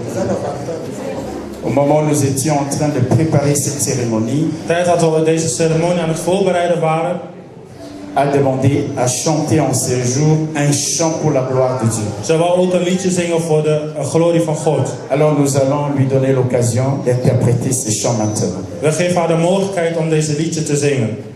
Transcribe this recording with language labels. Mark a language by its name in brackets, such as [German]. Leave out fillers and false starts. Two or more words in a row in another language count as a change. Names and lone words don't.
[French] au moment où nous étions en train de préparer cette cérémonie, [Dutch] tijd dat we deze ceremonie aan het voorbereiden waren, [French] a demandé à chanter en ce jour un chant pour la gloire de Dieu. [Dutch] Ze wou ook een liedje zingen voor de glorie van God. [French] Alors nous allons lui donner l'occasion d'interpréter ce chant maintenant. [Dutch] We geven haar de mogelijkheid om deze liedje te zingen.